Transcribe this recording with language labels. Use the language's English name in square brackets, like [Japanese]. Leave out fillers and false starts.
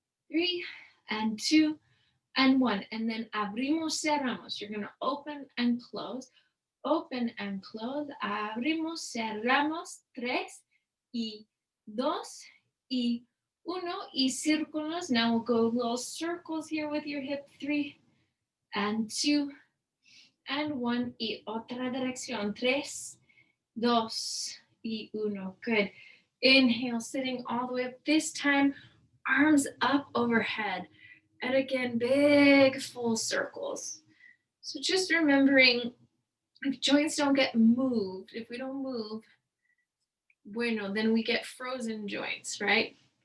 [English] 3 and 2 and 1. And then [Spanish] abrimos, cerramos. [English] You're going to open and close. Open and close. [Spanish] Abrimos, cerramos. 3 y 2 y 1 y círculos. [English] Now we'll go little circles here with your hip. 3 and 2 and 1 [Spanish] y otra dirección. [English] 3, 2 y 1. Good. Inhale, sitting all the way up. This time, arms up overhead. And again, big full circles. So just remembering, if joints don't get moved, if we don't move, bueno, then we get frozen joints, right?